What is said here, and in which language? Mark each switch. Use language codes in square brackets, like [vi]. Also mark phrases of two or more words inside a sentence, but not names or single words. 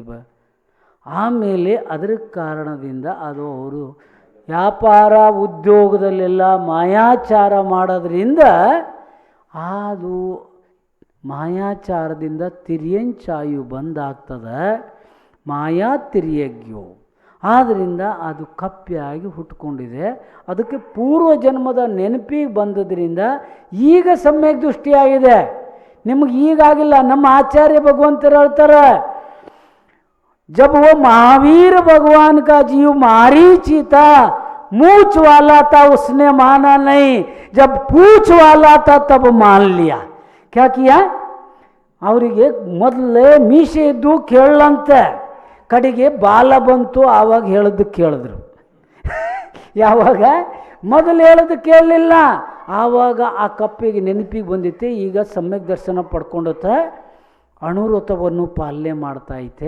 [kn] ಆಮೇಲೆ ಅದರ ಕಾರಣದಿಂದ ಅದು ಅವರು ವ್ಯಾಪಾರ ಉದ್ಯೋಗದಲ್ಲೆಲ್ಲ ಮಾಯಾಚಾರ ಮಾಡೋದ್ರಿಂದ ಅದು ಮಾಯಾಚಾರದಿಂದ ತಿರ್ಯಂಚಾಯು ಬಂದಾಗ್ತದೆ, [sa] ಮಾಯಾ ತಿರ್ಯಜ್ಞೋ. [kn] ಆದ್ದರಿಂದ ಅದು ಕಪ್ಪೆಯಾಗಿ ಹುಟ್ಕೊಂಡಿದೆ. ಅದಕ್ಕೆ ಪೂರ್ವ ಜನ್ಮದ ನೆನಪಿಗೆ ಬಂದದ್ರಿಂದ ಈಗ ಸಮ್ಯಕ್ ದೃಷ್ಟಿಯಾಗಿದೆ. ನಿಮಗೆ ಈಗಾಗಿಲ್ಲ. ನಮ್ಮ ಆಚಾರ್ಯ ಭಗವಂತರು ಹೇಳ್ತಾರೆ, [hi] जब वो महावीर भगवान का जीव मारीची था, मूछ वाला था उसने माना नहीं, जब पूछ वाला था तब मान लिया. क्या किया? [kn] ಅವರಿಗೆ ಮೊದಲೇ ಮೀಸೆ ಇದ್ದು ಕೇಳಂತೆ, ಕಡೆಗೆ ಬಾಲ ಬಂತು, ಆವಾಗ ಹೇಳದ್ದು ಕೇಳಿದ್ರು. ಯಾವಾಗ? ಮೊದಲು ಹೇಳೋದು ಕೇಳಲಿಲ್ಲ. ಆವಾಗ ಆ ಕಪ್ಪಿಗೆ ನೆನಪಿಗೆ ಬಂದಿತ್ತೆ. ಈಗ ಸಮ್ಯಕ್ ದರ್ಶನ ಪಡ್ಕೊಂಡತ್ತೆ, ಅಣುವ್ರತವನ್ನು ಪಾಲನೆ ಮಾಡ್ತಾಯಿತೆ.